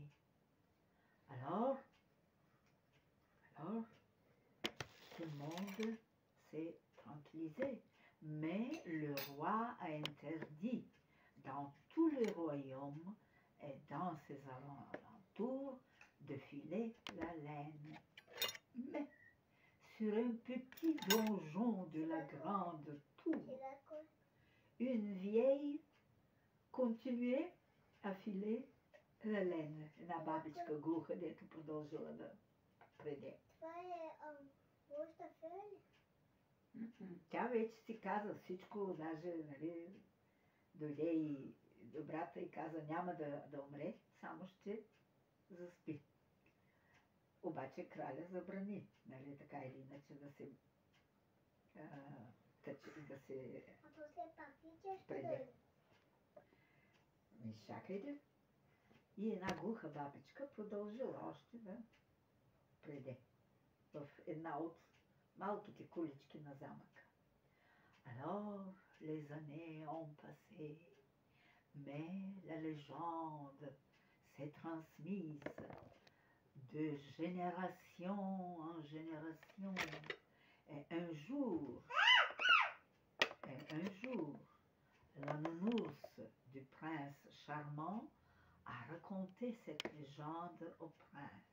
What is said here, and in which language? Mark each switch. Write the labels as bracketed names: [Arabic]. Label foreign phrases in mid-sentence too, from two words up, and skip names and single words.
[French] Alors, tout le monde s'est tranquillisé, mais le roi a interdit dans tous les royaumes et dans ses alentours de filer la laine. Mais sur un petit donjon de la grande tour, une vieille continuait à filer la laine. [Bulgarian] Една бабичка глуха, дето продължила да преде. Това е моята фея ли? Тя вече си каза всичко, даже нали, дойде и добрата и каза няма да умре, само ще заспи. Обаче краля забрани, нали, така или иначе да се да се преде. Чакайте. И една глуха бабичка продължила още да преде в една от малките кулички на замъка. [French] Alors, les années ont passé, mais la légende s'est transmise de génération en génération. Et un jour, la nounours du prince charmant a raconté cette légende au prince.